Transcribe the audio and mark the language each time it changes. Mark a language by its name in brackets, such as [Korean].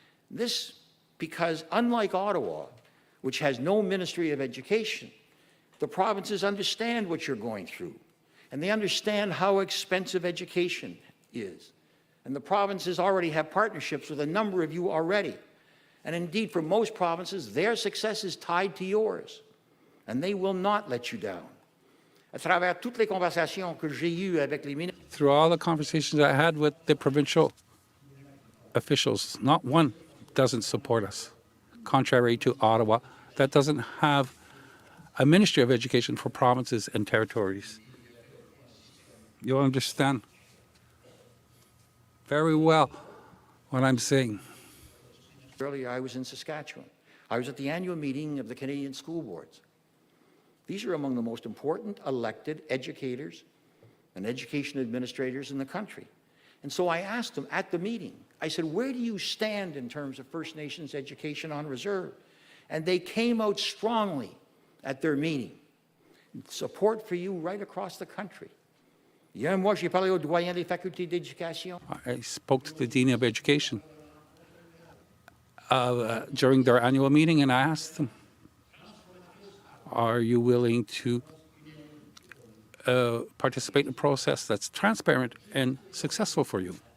[English] This because, unlike Ottawa, which has no Ministry of Education, the provinces understand what you're going through, and they understand how expensive education is. And the provinces already have partnerships with a number of you already. And indeed, for most provinces, their success is tied to yours, and they will not let you down. [French] À travers toutes les conversations que j'ai eues avec les ministres, [English] through all the conversations I had with the provincial officials, not one doesn't support us, contrary to Ottawa, that doesn't have a Ministry of Education for provinces and territories. You'll understand very well what I'm saying. earlier I was in Saskatchewan. I was at the annual meeting of the Canadian School Boards. These are among the most important elected educators and education administrators in the country. And so I asked them at the meeting, I said, where do you stand in terms of First Nations education on reserve? And they came out strongly at their meeting. Support for you right across the country. [French] Hier, moi, j'ai parlé au doyen des facultés d'éducation. [English] I spoke to the Dean of Education during their annual meeting, and I asked them, are you willing to participate in a process that's transparent and successful for you?